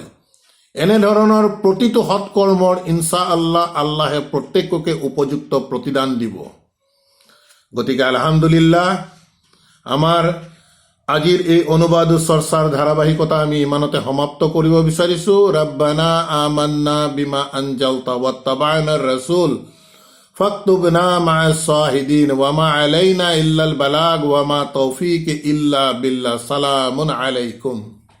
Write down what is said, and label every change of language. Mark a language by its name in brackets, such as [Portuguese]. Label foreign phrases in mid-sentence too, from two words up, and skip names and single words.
[Assamese] এনেধৰণৰ প্ৰতিটো সৎকৰ্মৰ [Arabic] إن شاء الله [Assamese] প্ৰত্যেককে উপযুক্ত প্ৰতিদান দিব। গতিকে আলহামদুলিল্লাহ, আমাৰ আজিৰ এই অনুবাদ চৰ্চাৰ ধাৰাবাহিকতা আমি ইমানতে সমাপ্ত কৰিব বিচাৰিছোঁ। [Arabic] ربنا آمنا بما أنزلت واتبعنا الرسول فاكتبنا مع الشاهدين وما علينا إلا البلاغ وما توفيق إلا بالله. سلام عليكم.